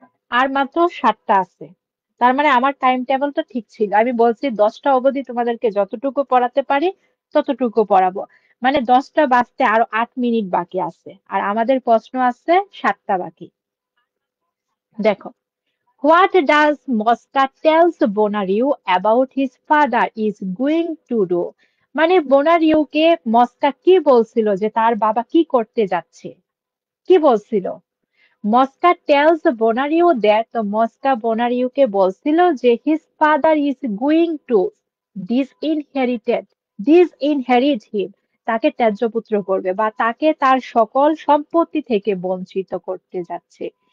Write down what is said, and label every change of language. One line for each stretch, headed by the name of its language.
Bangla: আর মাত্র 7টা আছে। তার মানে আমার টাইম টেবিল তো ঠিক ছিল, আমি বলছি 10টা অবধি তোমাদেরকে যতটুকু পড়াতে পারি ততটুকু পড়াবো। মানে 10টা বাজতে আরো 8 মিনিট বাকি আছে, আর আমাদের প্রশ্ন আছে 7টা বাকি।
English: দেখো, what does Mosca tells Bonnaroo about his father is going to do?
Bangla: মানে বোনারিওকে মস্কা কি বলছিল যে তার বাবা কি করতে যাচ্ছে? কি বলছিল?
English: Mosca tells Bonario that,
Bangla: তো মস্কা বোনারিওকে বলছিল যে
English: his father is going to disinherited disinherit him,
Bangla: তাকে ত্যায্য পুত্র করবে বা তাকে তার সকল সম্পত্তি থেকে বঞ্চিত করতে যাচ্ছে।